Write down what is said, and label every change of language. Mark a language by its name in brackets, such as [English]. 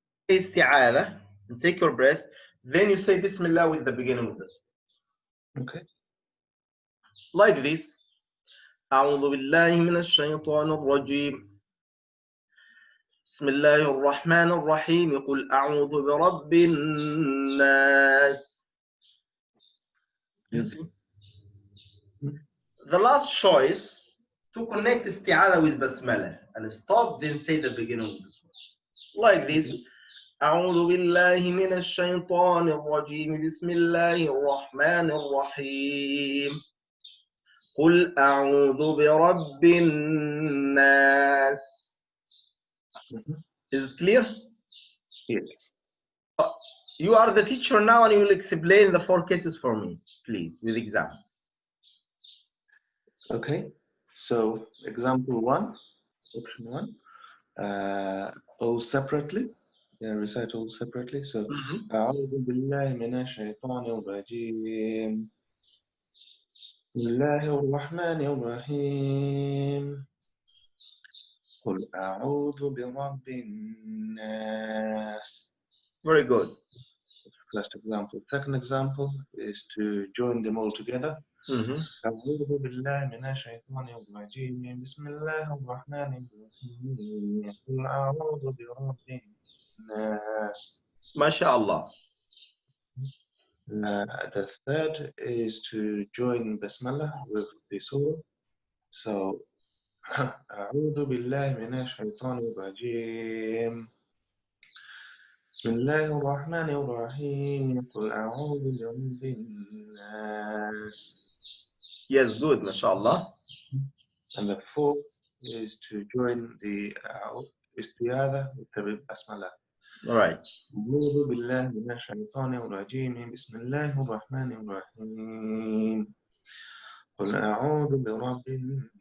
[English] Isti'adha, and take your breath, then you say Bismillah with the beginning of the surah. Okay. Like this. [Arabic] أعوذ بالله من الشيطان الرجيم بسم الله الرحمن الرحيم قل أعوذ برب الناس. [English] You see? The last choice, to connect isti'adha with basmala and stop, then say the beginning of the surah. Like this. [Arabic] أعوذ بالله من الشيطان الرجيم بسم الله الرحمن الرحيم قل أعوذ برب الناس. [English] Is it clear? Yes. You are the teacher now and you will explain the 4 cases for me, please, with examples. Okay. So example 1, option 1, all separately. Yeah, recite all separately. [Arabic] So أعوذ بالله من الشيطان الرجيم بسم الله الرحمن الرحيم قل أعوذ برب الناس. [English] Very good. First example. Second example is to join them all together. [Arabic] أعوذ بالله من الشيطان الرجيم بسم الله الرحمن الرحيم قل أعوذ برب الناس. [English] MashaAllah. The third is to join Basmala with the surah. [Arabic] So أعوذ بالله من الشيطان الرجيم بسم الله الرحمن الرحيم قل أعوذ برب الناس. [English] Yes, good, MashaAllah. And the fourth is to join the isti'adha with the basmala. All right. [Arabic] أعوذ بالله من الشيطان الرجيم بسم الله الرحمن الرحيم قل أعوذ برب الناس.